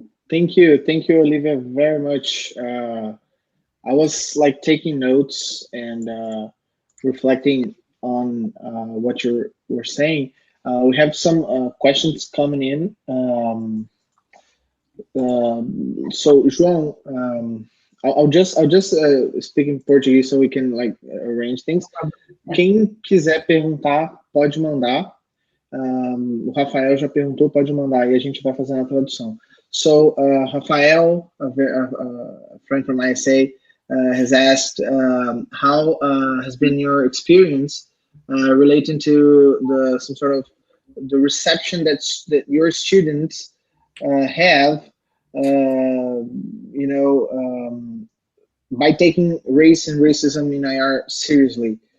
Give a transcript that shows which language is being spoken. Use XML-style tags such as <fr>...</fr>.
<en>Thank you, Olivia, very much. I was like taking notes and reflecting on what you were saying. We have some questions coming in. So João, I'll just speak in Portuguese so we can like arrange things.</en> <pt>Quem quiser perguntar, pode mandar. O Rafael já perguntou, pode mandar, e a gente vai fazendo a tradução.</pt> <en>So, Rafael, a friend from ISA, has asked how has been your experience relating to the reception that your students have, by taking race and racism in IR seriously.</en>